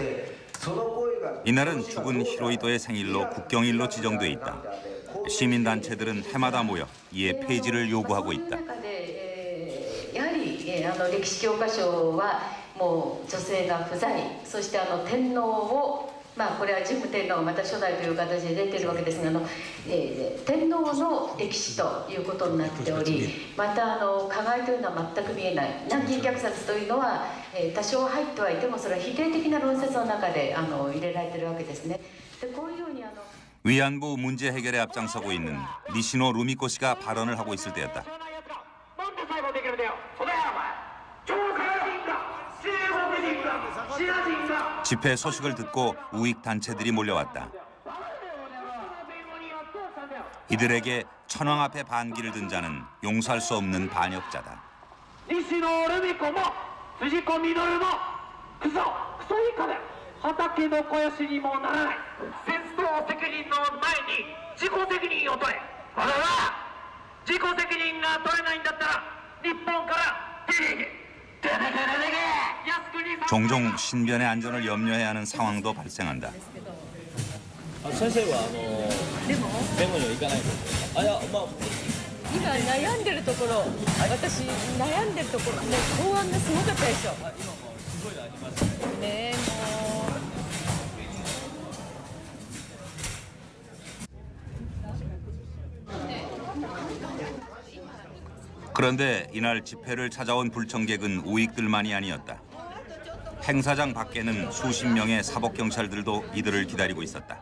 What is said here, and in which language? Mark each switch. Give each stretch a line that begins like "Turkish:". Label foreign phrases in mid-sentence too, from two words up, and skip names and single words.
Korean: 이날은 죽은 히로히토의 생일로 국경일로 지정돼 있다. 시민단체들은 해마다 모여 이에 폐지를 요구하고 있다.
Japanese: やはり歴史教科書はもう女性が不在、そして天皇をこれは神武天皇がまた初代という形で出ているわけですが天皇の歴史ということになっており、また加害というのは全く見えない。南京虐殺というのは多少入ってはいてもそれは否定的な論説の中で入れられているわけですね。でこういうように
Korean: 위안부 문제 해결에 앞장서고 있는 니시노 루미코 씨가 발언을 하고 있을 때였다. 집회 소식을 듣고 우익 단체들이 몰려왔다. 이들에게 천황 앞에 반기를 든 자는 용서할 수 없는 반역자다.
Japanese: 니시노 루미코 も辻子実もクソ以下だ。畑の肥やしにもならない。戦争責任の前に自己責任を取れ。我々は自己責任が取れないんだったら日本から出ていけ出てけ出てけ靖国さん
Korean: 종종 신변의 안전을 염려해야 하는 상황도 발생한다.
Japanese: 先生はデモには行かないんですか。いやまあ今悩んでるところ、私悩んでるところね、公安がすごかったでしょ。今もすごいのありますね。ねもう。
Korean: 그런데 이날 집회를 찾아온 불청객은 우익들만이 아니었다. 행사장 밖에는 수십 명의 사법경찰들도 이들을 기다리고 있었다.